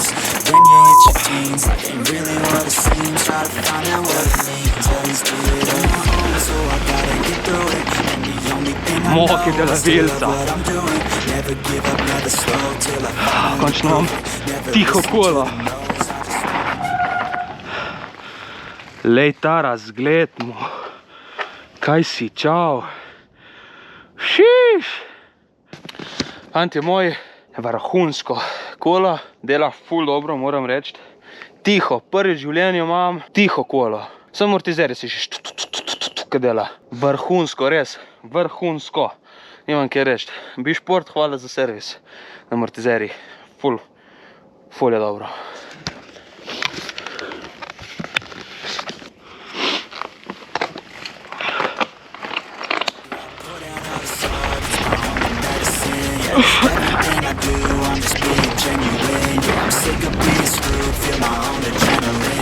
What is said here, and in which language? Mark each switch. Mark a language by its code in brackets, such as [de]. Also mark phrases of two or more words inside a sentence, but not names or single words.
[en] When you hit your teens, life ain't really what it seems. Try to find out what it means. Always do it on my own, so I gotta get through it. And the only thing I know is to love what I'm doing. Never give up, never slow, till I finally prove it. Never [sl] tiho [en] listen to [sl] kolo. [en] the no's, I just [sl] Lej ta razgled mu. Kaj si, čau. Šiš. Fantje moj, vrhunsko kolo, dela ful dobro, moram reči. Tiho, prvi v življenju imam, tiho kolo. Samo amortizeri si še kaj dela. Vrhunsko, res, vrhunsko. Nimam kaj reči. Bišport, hvala za servis. Amortizeri, ful je dobro. [en] everything I do, I'm just being genuine. Yeah, I'm sick of being screwed, feel my own adrenaline.